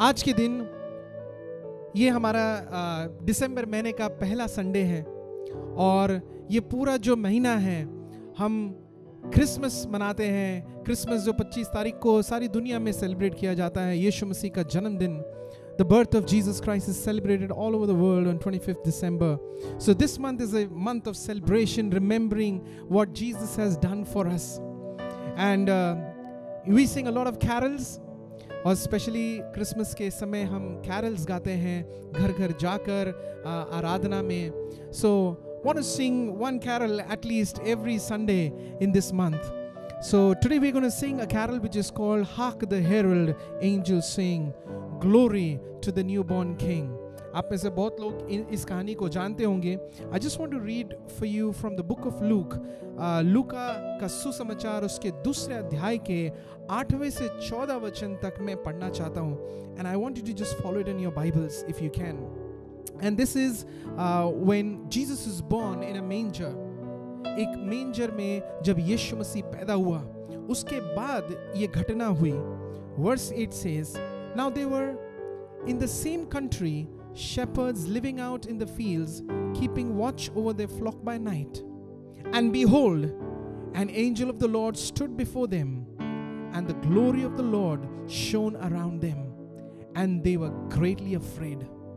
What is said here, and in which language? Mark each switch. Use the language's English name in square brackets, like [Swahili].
[Hindi] आज के दिन ये हमारा दिसंबर महीने का पहला संडे है और ये पूरा जो महीना है हम क्रिसमस मनाते हैं। क्रिसमस जो 25 तारीख को सारी दुनिया में सेलिब्रेट किया जाता है, यीशु मसीह का जन्मदिन। [English] The birth of Jesus Christ is celebrated all over the world on 25th December. So this month is a month of celebration, remembering what Jesus has done for us. And we sing a lot of carols, [Hindi] और especially Christmas के समय हम carols गाते हैं घर घर जाकर आराधना में। [English] So want to sing one carol at least every Sunday in this month. So today we're going to sing a carol which is called Hark the Herald Angels Sing, Glory to the Newborn King. [Hindi] आप में से बहुत लोग इस कहानी को जानते होंगे। [English] I just want to read for you from the book of Luke. [Hindi] लूका का सुसमाचार उसके दूसरे अध्याय के 8वें से 14 वचन तक मैं पढ़ना चाहता हूँ। [English] And I want you to just follow it in your Bibles if you can. And this is when Jesus is born in a manger. [Hindi] एक मेंजर में जब यीशु मसीह पैदा हुआ, उसके बाद ये घटना हुई। [English] Verse 8 says, Now they were in the same country, shepherds living out in the fields, keeping watch over their flock by night. And behold, an angel of the Lord stood before them, and the glory of the Lord shone around them, and they were greatly afraid.